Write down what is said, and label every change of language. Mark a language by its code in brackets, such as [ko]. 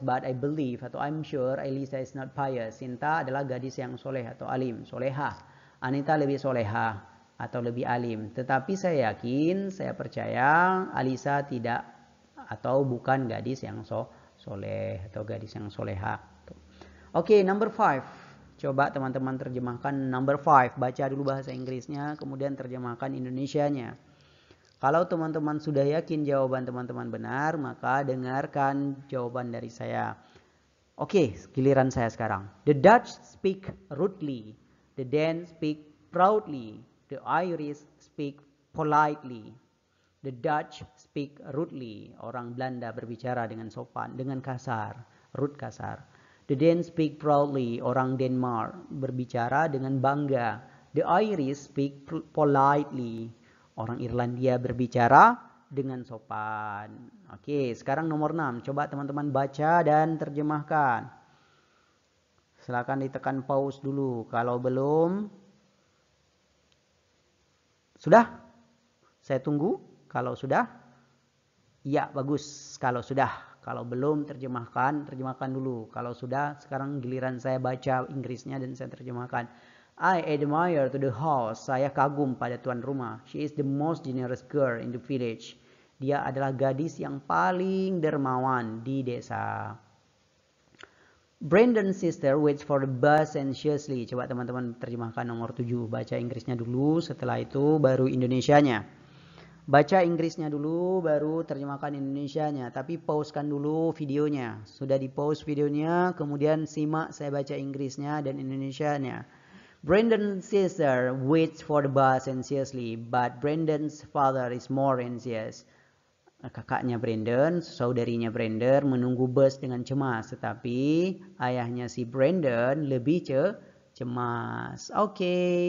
[en] But I believe atau I'm sure Elisa is not pious. [id] Sinta adalah gadis yang soleh atau alim, solehah. Anita lebih soleha atau lebih alim. Tetapi saya yakin, saya percaya Alisa tidak atau bukan gadis yang soleh atau gadis yang soleha. Oke, number 5. Coba teman-teman terjemahkan number 5. Baca dulu bahasa Inggrisnya, kemudian terjemahkan Indonesianya. Kalau teman-teman sudah yakin jawaban teman-teman benar, maka dengarkan jawaban dari saya. Oke, giliran saya sekarang. [en] The Dutch speak rudely. The Danes speak proudly. The Irish speak politely. The Dutch speak rudely. [id] Orang Belanda berbicara dengan sopan, dengan kasar, rude kasar. [en] The Danes speak proudly. [id] Orang Denmark berbicara dengan bangga. [en] The Irish speak politely. [id] Orang Irlandia berbicara dengan sopan. Oke, sekarang nomor 6. Coba teman-teman baca dan terjemahkan. Silakan ditekan pause dulu. Kalau belum, sudah? Saya tunggu. Kalau sudah, iya bagus. Kalau sudah, kalau belum terjemahkan dulu. Kalau sudah, sekarang giliran saya baca Inggrisnya dan saya terjemahkan. [en] I admire to the host. [id] Saya kagum pada tuan rumah. [en] She is the most generous girl in the village. [id] Dia adalah gadis yang paling dermawan di desa. [en] Brandon's sister waits for the bus anxiously. [id] Coba teman-teman terjemahkan nomor 7. Baca Inggrisnya dulu, setelah itu baru Indonesianya. Baca Inggrisnya dulu, baru terjemahkan Indonesianya. Tapi pausekan dulu videonya. Sudah di pause videonya, kemudian simak saya baca Inggrisnya dan Indonesianya. [en] Brandon's sister waits for the bus anxiously, but Brandon's father is more anxious. [id] Kakaknya Brandon, saudarinya Brandon menunggu bus dengan cemas, tetapi ayahnya si Brandon lebih cemas. Oke.